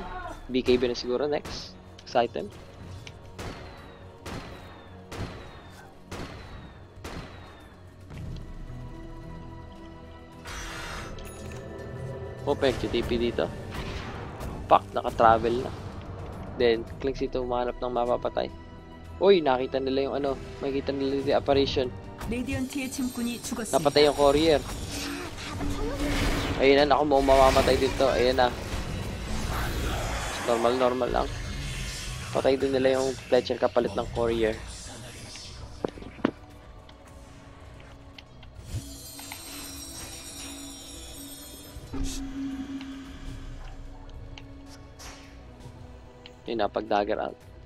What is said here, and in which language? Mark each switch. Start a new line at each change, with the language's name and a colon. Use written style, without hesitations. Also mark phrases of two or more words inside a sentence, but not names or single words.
Filipino: BKB na siguro next. Excited. Opek, TP dito. Pak, naka-travel na. Then, clicks dito, umahanap ng mapapatay. Uy, nakita nila yung ano. Makikita nila yung apparition.
Korean: 레디언트의 짐꾼이 죽었습니다.
Filipino: Napatay yung courier. Ayun na, ako mo mamamatay dito. Ayun na. Normal lang. Patay din nila yung Fletcher kapalit ng courier. Yun na, pag-dagger out.